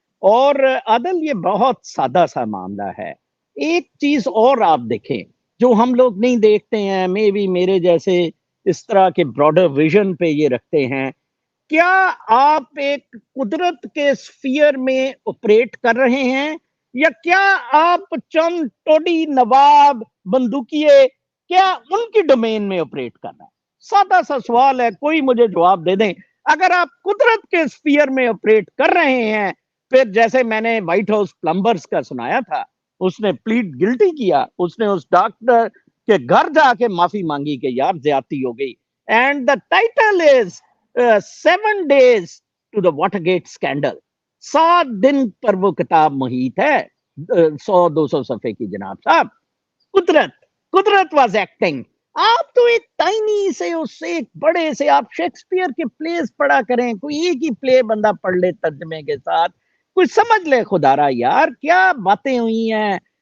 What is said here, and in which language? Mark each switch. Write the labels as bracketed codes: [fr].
[ur] اور عادل یہ بہت سادہ سا معاملہ ہے. ایک چیز اور آپ دیکھیں جو ہم لوگ نہیں دیکھتے ہیں, مے بی میرے جیسے اس طرح کے براڈر ویژن پہ یہ رکھتے ہیں, کیا آپ ایک قدرت کے سفیر میں آپریٹ کر رہے ہیں, یا کیا آپ چند ٹوڈی نواب بندوقیے کیا ان کی ڈومین میں آپریٹ کر رہے ہیں؟ سادہ سا سوال ہے, کوئی مجھے جواب دے دیں. اگر آپ قدرت کے سفیر میں آپریٹ کر رہے ہیں, پھر جیسے میں نے وائٹ ہاؤس پلمبرز کا سنایا تھا, اس نے پلیڈ گلٹی کیا, اس نے اس ڈاکٹر کے گھر جا کے معافی مانگی کہ یار زیادتی ہو گئی. [en] And the title is 7 days to the Watergate scandal. [ur] 7 دن پر وہ کتاب محیط ہے, 100-200 صفحے کی جناب صاحب. قدرت [en] Was acting. [ur] آپ تو ایک ٹائنی سے, اس سے ایک بڑے سے, آپ شیکسپیئر کے پلیز پڑھا کریں, کوئی ایک ہی پلے بندہ پڑھ لے ترجمے کے ساتھ, کوئی سمجھ لے خدا را یار کیا باتیں ہوئی ہیں.